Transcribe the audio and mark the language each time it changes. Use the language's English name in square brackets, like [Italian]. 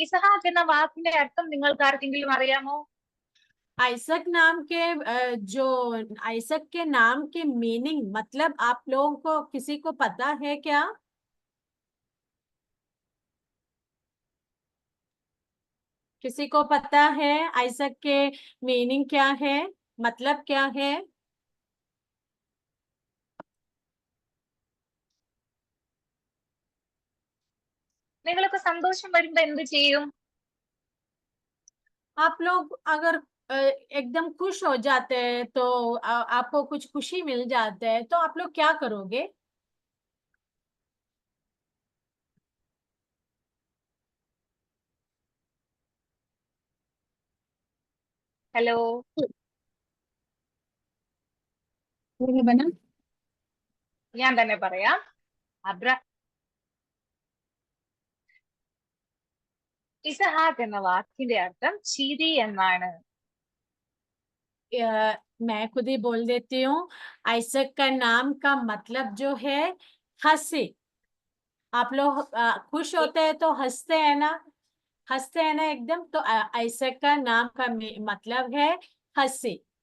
[Malayalam] ഇസഹാക്ക് എന്ന വാക്കിന്റെ അർത്ഥം നിങ്ങൾക്ക് ആർക്കെങ്കിലും അറിയാമോ? [Hindi] आइसक नाम के जो आइसक के नाम के मीनिंग मतलब आप लोगों को किसी को पता है क्या? किसी को पता है आइसक के मीनिंग क्या है, मतलब क्या है? [Malayalam] നിങ്ങൾക്ക് സന്തോഷം വരുമ്പോ എന്ത് ചെയ്യും? [Hindi] आप लोग अगर एकदम खुश हो जाते हैं तो आपको कुछ खुशी मिल जाता है तो आप लोग क्या करोगे? ഹലോ, बना [Malayalam] ഞാൻ തന്നെ പറയാം. ഇസഹാക്ക് എന്ന വാക്കിന്റെ അർത്ഥം ചിരി എന്നാണ്. [Hindi] मैं खुद ही बोल देती हूँ। आइसक का नाम का मतलब जो है हंसी। आप लोग खुश होते हैं तो हंसते हैं ना, हंसते हैं ना एकदम, तो आइसक का नाम का मतलब है हंसी।